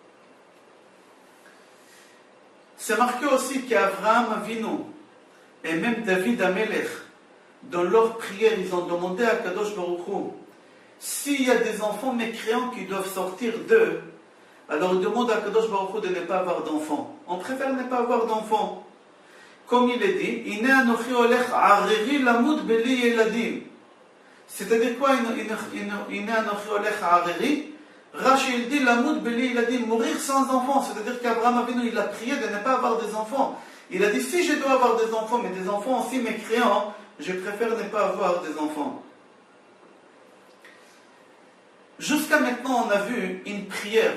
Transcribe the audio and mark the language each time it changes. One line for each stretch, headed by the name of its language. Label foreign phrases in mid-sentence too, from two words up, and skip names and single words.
French: C'est marqué aussi qu'Abraham Avinu et même David Amelech, dans leur prière, ils ont demandé à Kadosh Baruch Hu, s'il y a des enfants mécréants qui doivent sortir d'eux, alors ils demandent à Kadosh Baruch Hu de ne pas avoir d'enfants. On préfère ne pas avoir d'enfants. Comme il est dit,
Hebrew: הנה אנכי הולך ערירי למות בלי ילדים.
French: C'est-à-dire quoi,
Hebrew: הנה אנכי הולך ערירי?
French: Rashi il dit
Hebrew: למות בלי ילדים,
French: mourir sans enfants. C'est-à-dire qu'Abraham Avinu, il a prié de ne pas avoir des enfants. Il a dit, si je dois avoir des enfants, mais des enfants aussi mécréants, je préfère ne pas avoir des enfants. Jusqu'à maintenant, on a vu une prière.